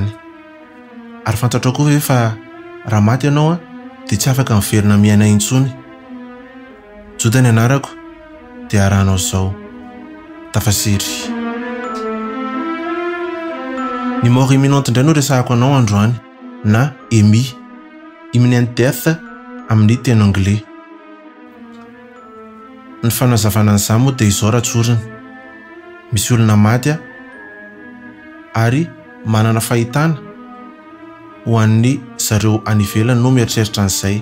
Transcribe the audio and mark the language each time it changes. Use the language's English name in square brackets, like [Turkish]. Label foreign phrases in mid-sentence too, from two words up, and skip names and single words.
[Malagasy] Ary fantatrao koa hoe fa raha maty ianao dia tsy afaka miverina miaina intsony. Jota ny anarako dia arahanao izao. Tafasiry. Ny [French] mort imminente [Malagasy] indray no resahako anao androany, na EMI, [English] imminent death [Malagasy] amin'ny teny anglais. Ny fanazavana an'izany moa dia izao ratsorina. Misy olona maty ary manana fahitana ho an'ny zareo any ivelany no mieritreritra an'izay.